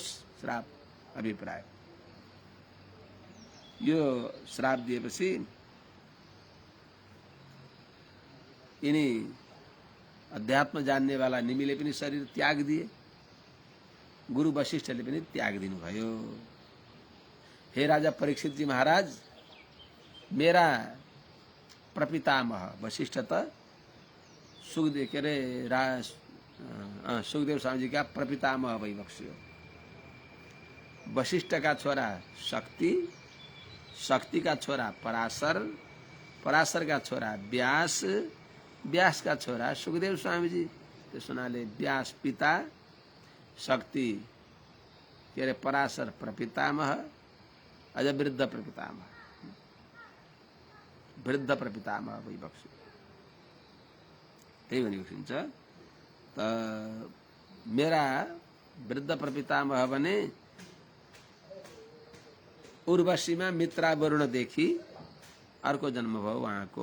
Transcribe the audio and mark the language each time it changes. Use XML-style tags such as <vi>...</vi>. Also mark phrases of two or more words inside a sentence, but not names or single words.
<ne>श्राप अभिप्राय। यो श्राप दिएपछि यिनी अध्यात्म जान्नेवाला निमीले पनि शरीर त्याग दिए, गुरु वशिष्ठले पनि त्याग दिनुभयो। हे राजा परीक्षित जी महाराज, मेरा प्रपितामह वशिष्ठ त सुखदेव के अरे सुखदेव स्वामी जी का प्रपितामह भइबक्सियो। वशिष्ठ का छोरा शक्ति, शक्ति का छोरा पराशर, पराशर का छोरा व्यास, व्यास का छोरा सुखदेव स्वामी जी। त्यस हुनाले व्यास पिता, शक्ति के अरे पराशर प्रपितामह, अझ वृद्ध प्रपितामह, वृद्ध प्रपितामह भइबक्स्यो। त्यही भनिबक्सिन्छ। त मेरा वृद्ध प्रपितामह भने उर्वशीमा मित्रावरुणदेखि अर्को जन्म भयो उहाँको।</ne>